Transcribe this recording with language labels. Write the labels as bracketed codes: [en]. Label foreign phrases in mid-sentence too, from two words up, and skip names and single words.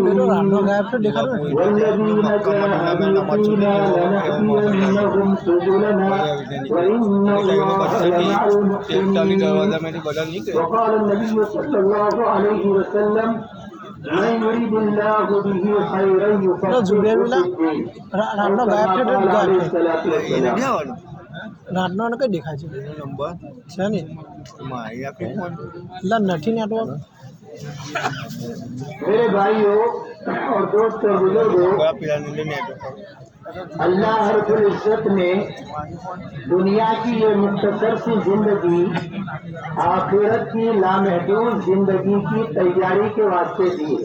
[ar] والذين جاهدوا فينا لنهدينهم سبلنا وإن الله لمع المحسنين. وقال النبي صلى الله عليه وسلم من يريد الله به خيرا يفقهه في الدين. عليه الصلاة والسلام. [gu] રાતનો કઈ દેખાય છે નંબર છે ને લા નથી નેટવર્ક. [hi] मेरे भाइयों और दोस्तों बुजुर्गों, अल्लाह [ar] رب العزة [hi] ने दुनिया की ये मुख्तसर सी जिंदगी आखिरत की लामहदूद जिंदगी की तैयारी के वास्ते दी है.